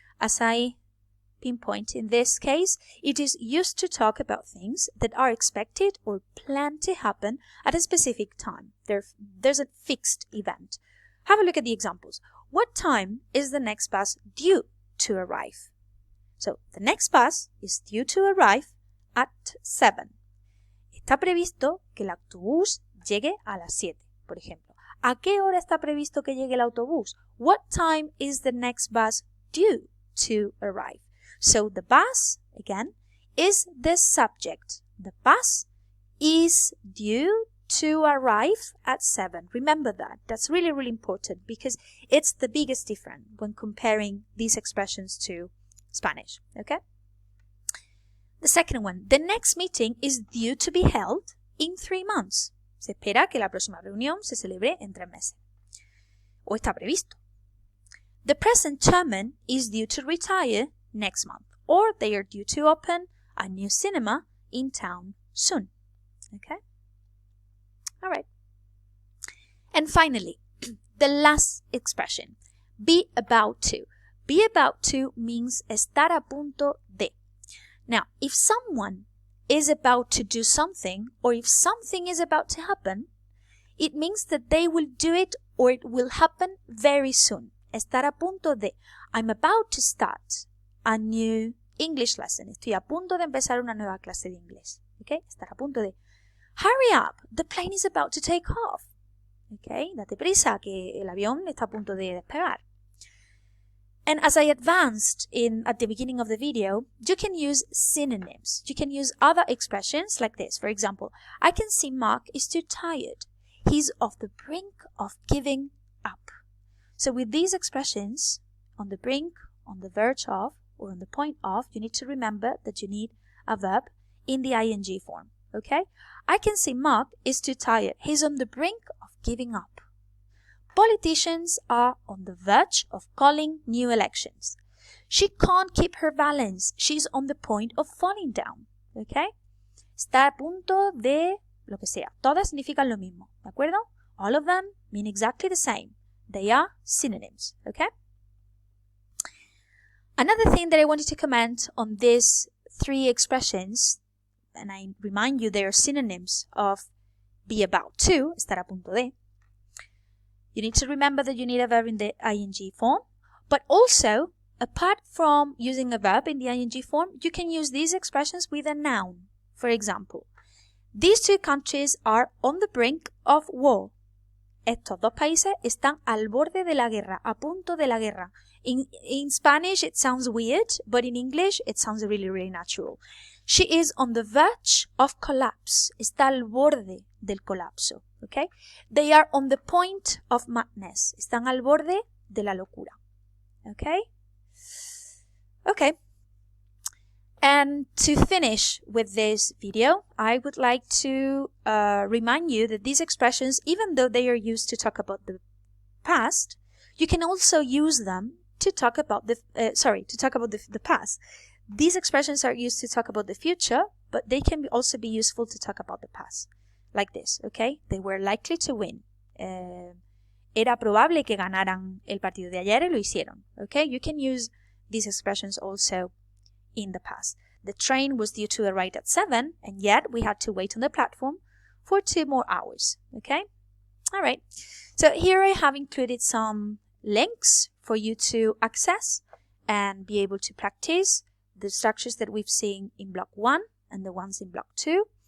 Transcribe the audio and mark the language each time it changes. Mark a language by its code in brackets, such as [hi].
[en] As I pinpoint in this case, it is used to talk about things that are expected or planned to happen at a specific time. There's a fixed event. Have a look at the examples. What time is the next bus due to arrive? So the next bus is due to arrive at 7. [es] Está previsto que el autobús llegue a las 7, por ejemplo. ¿A qué hora está previsto que llegue el autobús? [en] What time is the next bus due to arrive? So the bus, again, is the subject. The bus is due to arrive at 7. Remember that. That's really, really important because it's the biggest difference when comparing these expressions to Spanish. Okay? The second one. The next meeting is due to be held in 3 months. [es] Se espera que la próxima reunión se celebre en 3 meses. O está previsto. [en] The present chairman is due to retire next month, or they are due to open a new cinema in town soon. Okay? All right. And finally, the last expression, be about to. Be about to means [es] estar a punto de. [en] Now, if someone is about to do something, or if something is about to happen, it means that they will do it or it will happen very soon. [es] Estar a punto de. [en] I'm about to start a new English lesson. [es] Estoy a punto de empezar una nueva clase de inglés. Okay? Estar a punto de. [en] Hurry up, the plane is about to take off. Okay? [es] Date prisa que el avión está a punto de despegar. [en] And as I advanced at the beginning of the video, you can use synonyms. You can use other expressions like this. For example, I can see Mark is too tired. He's off the brink of giving up. So with these expressions, on the brink, on the verge of, or on the point of, you need to remember that you need a verb in the ing form. Okay? I can see Mark is too tired. He's on the brink of giving up. Politicians are on the verge of calling new elections. She can't keep her balance. She's on the point of falling down. Okay? [es] Está a punto de lo que sea. Todas significan lo mismo. ¿De acuerdo? [en] All of them mean exactly the same. They are synonyms. Okay? Another thing that I wanted to comment on these 3 expressions, and I remind you they are synonyms of be about to, [es] estar a punto de. [en] You need to remember that you need a verb in the ing form, but also, apart from using a verb in the ing form, you can use these expressions with a noun. For example, these 2 countries are on the brink of war. [es] Estos 2 países están al borde de la guerra, a punto de la guerra. [en] In Spanish, it sounds weird, but in English, it sounds really, really natural. She is on the verge of collapse. [es] Está al borde del colapso. [en] Okay? They are on the point of madness. [es] Están al borde de la locura. [en] Okay? Okay. And to finish with this video, I would like to remind you that these expressions, even though they are used to talk about the past, you can also use them to talk about the past. These expressions are used to talk about the future, but they can also be useful to talk about the past. Like this, okay? They were likely to win. [es] Era probable que ganaran el partido de ayer y lo hicieron. [en] Okay? You can use these expressions also in the past. The train was due to arrive at 7, and yet we had to wait on the platform for 2 more hours. Okay? All right. So here I have included some links for you to access and be able to practice the structures that we've seen in block 1 and the ones in block 2.